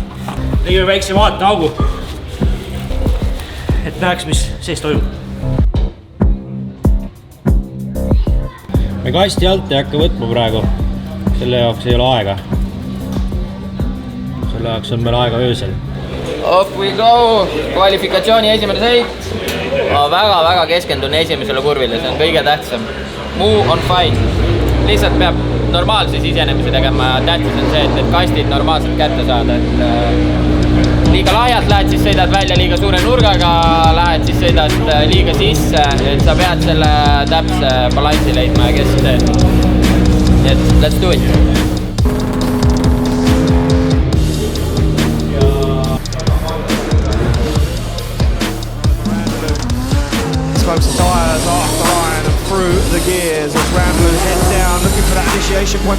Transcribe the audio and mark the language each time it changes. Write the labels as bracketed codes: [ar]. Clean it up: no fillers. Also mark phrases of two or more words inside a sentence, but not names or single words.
[et] Tegime väikse vaateaugu, et näeks, mis sees toimub. Me kasti alt ei hakka võtma praegu, selle jaoks ei ole aega. Selle jaoks on meil aega öösel. [en] Off we go! [et] Kvalifikatsiooni esimene sõit. Ma väga keskendun esimesele kurvile, see on kõige tähtsam. Muu on fine. Lihtsalt peab normaalse sisenemise tegema. Tähtis on see, et kastid normaalselt kätte saada. Liiga laialt lähed, siis sõidad välja liiga suure nurgaga, lähed, siis sõidad liiga sisse. Et sa pead selle täpse balansi leidma ja kes see. [en] Et let's do it! Smokes the tyres off the line and through the gears as Randalou heads down looking for that initiation point.